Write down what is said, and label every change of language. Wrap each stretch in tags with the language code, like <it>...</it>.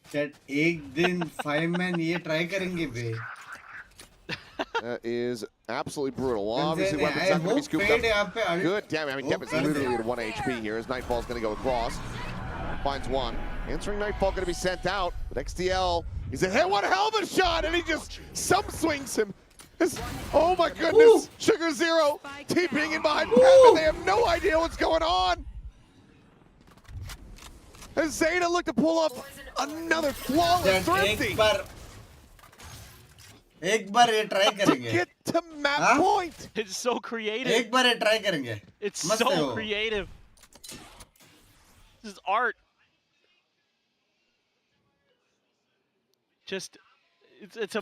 <en>That</en> <hi>एक दिन 5-man ये try करेंगे बे.</hi> <en>That is absolutely brutal. Well, obviously, weapons not going to be scooped up. Good damn it. I mean, Depp is literally at 1 HP here as Nightfall's going to go across. Finds one. Answering Nightfall going to be sent out. But XTL, he's a hit. What a hell of a shot. And he just swings him. Oh my goodness. Sugar Zero TPing in behind Pep, and they have no idea what's going on. As Zeta look to pull up another flawless Thrifty.</en> <hi>एक बार ये try करेंगे.</hi> <en>To get to map point. It's so creative.</en> <hi>एक बार ये try करेंगे.</hi> <en>It's so creative. This is art. Just, it's a</en>